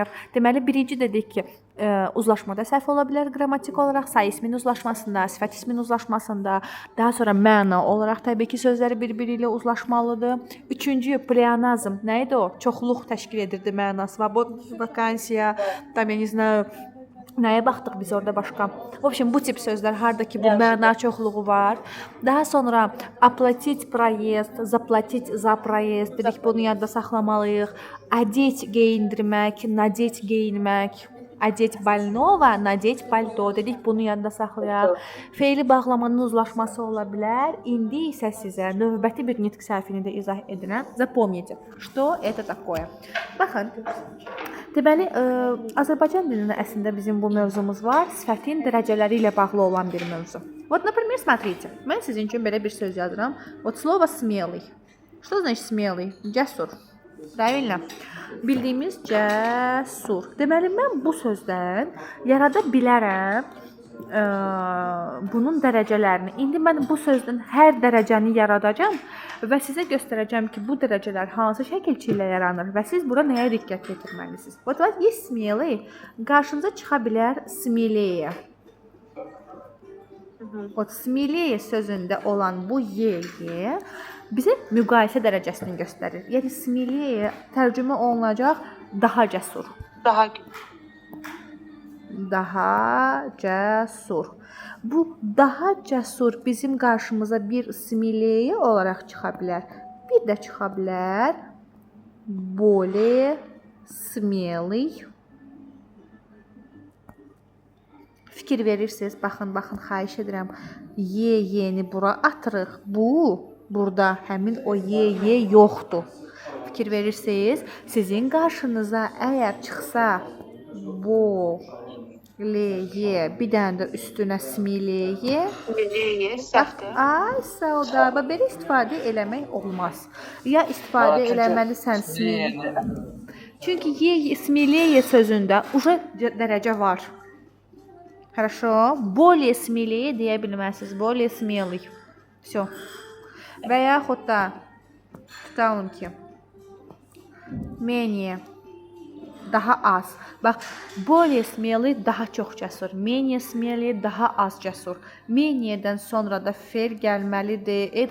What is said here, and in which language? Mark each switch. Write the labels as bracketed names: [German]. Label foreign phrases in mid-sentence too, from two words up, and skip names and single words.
[Azerbaijani] Deməli, birinci dedik ki, uzlaşmada səhv ola bilər qrammatik olaraq, say ismin uzlaşmasında, sifət ismin uzlaşmasında, daha sonra məna olaraq təbii ki, sözləri bir-biri ilə uzlaşmalıdır. Üçüncü, pleonazm. Nə idi o? Çoxluq təşkil edirdi mənası. Vakansiya, tam, [Russian] я не знаю, [Azerbaijani] nəyə baxdıq biz orada başqa? [Russian] В общем, [Azerbaijani] bu tip sözlər harda ki, bu məna çoxluğu var. Daha sonra [Russian] оплатить проезд, заплатить за проезд [Azerbaijani] dedik, bunu yadda saxlamalıyıq. Одеть geyindirmək, надеть geyinmək. [Russian] Одеть больного, надеть пальто [Azerbaijani] dedik, bunu yadda saxlayaq. Feili bağlamanın uzlaşması ola bilər. İndi isə sizə növbəti bir nitq səhvini də izah edirəm. [Russian] Запомните, что это такое. [Azerbaijani] Baxın. Deməli, Azərbaycan dilində əslində bizim bu mövzumuz var. Sifətin dərəcələri ilə bağlı olan bir mövzu. [Russian] Вот, например, смотрите. [Azerbaijani] Mən sizin üçün belə bir söz yazıram. [Russian] Вот слово смелый. Что значит смелый? [Azerbaijani] Cəsur. Правильно? Bildiyimiz cəsur. Deməli, mən bu sözdən yarada bilərəm bunun dərəcələrini. İndi mən bu sözdən hər dərəcəni yaradacağam və sizə göstərəcəm ki, bu dərəcələr hansı şəkilçi ilə yaranır və siz bura nəyə diqqət yetirməlisiniz. [Russian] Вот есть смелый, [Azerbaijani] qarşınıza çıxa bilər смелее. [Russian] Вот смелее [Azerbaijani] sözündə olan bu ye bizə müqayisə dərəcəsini göstərir. Yəni смелее tərcümə olunacaq daha cəsur. Daha cəsur. Bu daha cəsur bizim qarşımıza bir смелее olaraq çıxa bilər. Bir də çıxa bilər [Russian] более смелый. [Azerbaijani] Fikir verirsiniz, baxın, xahiş edirəm. Yeni bura atırıq. Burada həmin o ye yoxdur. Fikir verirsiniz, sizin qarşınıza əgər çıxsa boleye, bir dənə də üstünə smileye. Səhvdir. Ay, sağda. Belə istifadə eləmək olmaz. Ya istifadə eləməlisən smileye. Çünki smileye sözündə уже dərəcə var. [Russian] Хорошо. Более смелее [Azerbaijani] deyə bilməzsiniz. [Russian] Более смелый. Всё. [Azerbaijani] Və yaxud da tutalım ki, menее, daha az. Bax, [Russian] более смелый [Azerbaijani] daha çox cəsur. [Russian] Menее смелый [Azerbaijani] daha az cəsur. Meniedən sonra da fe'l gəlməlidir.